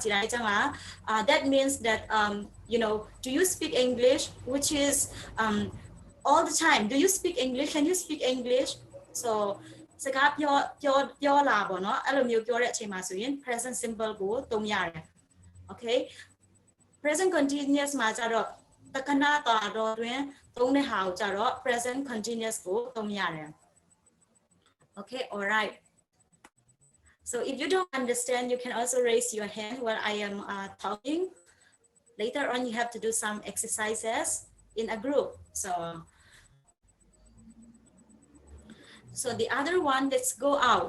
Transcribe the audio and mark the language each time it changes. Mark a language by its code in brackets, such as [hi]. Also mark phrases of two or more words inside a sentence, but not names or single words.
[en] That means that do you speak English? Which is all the time. Do you speak English? Can you speak English? So yola present simple go okay. Present continuous [my] မှာကြတော့တခဏတာတော့တွင်သုံးတဲ့ဟာကိုကြတော့ [en] present continuous [my] ကိုသုံးရတယ် [en] Okay, all right. So if you don't understand, you can also raise your hand while I am talking. Later on, you have to do some exercises in a group. So the other one, let's go out.